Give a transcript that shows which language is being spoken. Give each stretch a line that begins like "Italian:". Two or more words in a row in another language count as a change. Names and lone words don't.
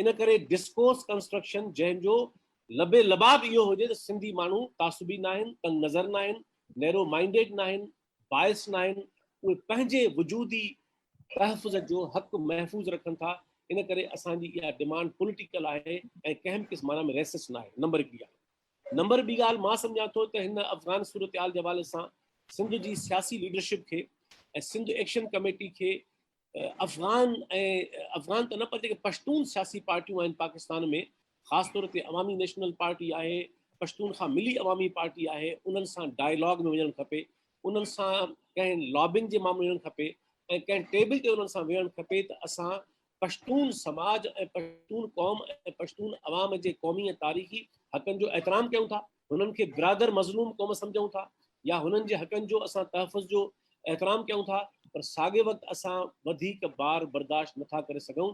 Sindhi: इन करे
English: discourse construction
Sindhi: जंहिंजो लबे लबाब इहो हुजे त सिंधी माण्हू तासुबी न आहिनि, तंग नज़र न आहिनि,
English: narrow minded
Sindhi: न आहिनि, बाइस न आहिनि, उहे पंहिंजे वजूदी तहफ़ुज़ जो हक़ महफ़ूज़ रखनि था। इन करे असांजी इहा
English: demand political
Sindhi: आहे ऐं कंहिं बि क़िस्म माना में रेसिस न आहे। नंबर हिकु ॻाल्हि। नंबर ॿी ॻाल्हि, मां सम्झां थो त हिन अफ़गान सूरत हाल जे हवाले सां सिंध जी सियासी लीडरशिप खे ऐं सिंध एक्शन कमेटी खे
Urdu: افغان افغان تو نہ
Sindhi: पर जेके पश्तून सियासी पार्टियूं आहिनि पाकिस्तान में, ख़ासि तौर ते अवामी नेशनल पार्टी आहे, पश्तून खां मिली अवामी पार्टी आहे, उन्हनि सां डायलॉग में वञणु खपे, उन्हनि सां कंहिं लॉबिंग जे मामले में वञणु खपे ऐं कंहिं टेबल ते उन्हनि सां वेहणु खपे त असां पश्तून समाज ऐं पश्तून क़ौम ऐं पश्तून अवाम जे क़ौमी ऐं तारीख़ी हक़नि जो एतिराम कयूं था, हुननि खे बिरादर मज़लूम क़ौम सम्झूं था या हुननि जे हक़नि जो असां तहफ़ुज़ जो एतिराम कयूं था, पर साॻे वक़्तु असां वधीक बार बर्दाश्त नथा करे सघूं।